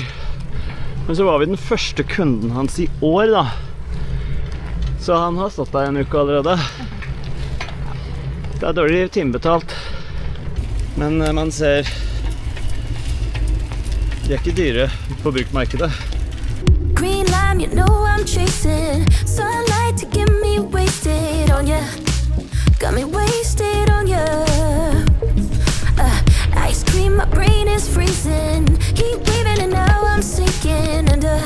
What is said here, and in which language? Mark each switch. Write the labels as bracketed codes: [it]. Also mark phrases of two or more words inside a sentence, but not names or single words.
[no] Men så var vi den første kunden hans i år da. Så han har stått der en uke allerede. Det er dårlig timebetalt. Men man ser de er ikke dyre på bruktmarkedet. [en] Green lime, you know I'm chasing sunlight to get me wasted on ya. Got me wasted on ya. Ice cream, my brain is freezing. Keep waving and now I'm sinking under.